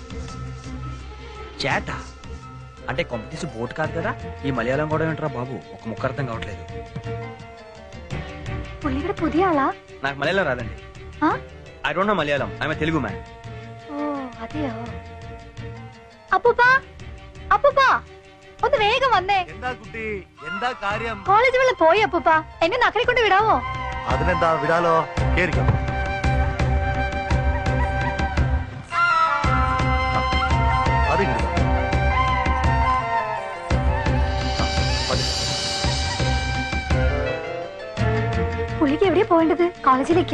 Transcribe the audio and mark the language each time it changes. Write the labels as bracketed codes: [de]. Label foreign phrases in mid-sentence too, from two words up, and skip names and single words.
[te] చేట అంటే కొంపతీసి బోట్ కాదు కదా. ఈ మలయాళం కూడా ఏంట్రా బాబు, ఒక ముక్క అర్థం కావట్లేదు. [ml] പുള്ളിയുടെ പുതിയ ആളാ? [te] నాకు మలయాళం రాదండి. [en] I don't know Malayalam. I'm Telugu man. [ml] ഓ അതെയോ. അപ്പൂപ്പാ, അപ്പൂപ്പാ, ഒന്ന് വേഗം വന്നേ. എന്താ കുട്ടി, എന്താ കാര്യം? കോളേജ് വെള്ളം പോയി അപ്പൂപ്പാ, എന്നെ നക്കരെ കൊണ്ട് വിടാവോ? അതിനെന്താ, വിടാലോ. കേറിക്കോ. പുള്ളിക്ക് എവിടെയാ പോകേണ്ടത്? കോളേജിലേക്കാ?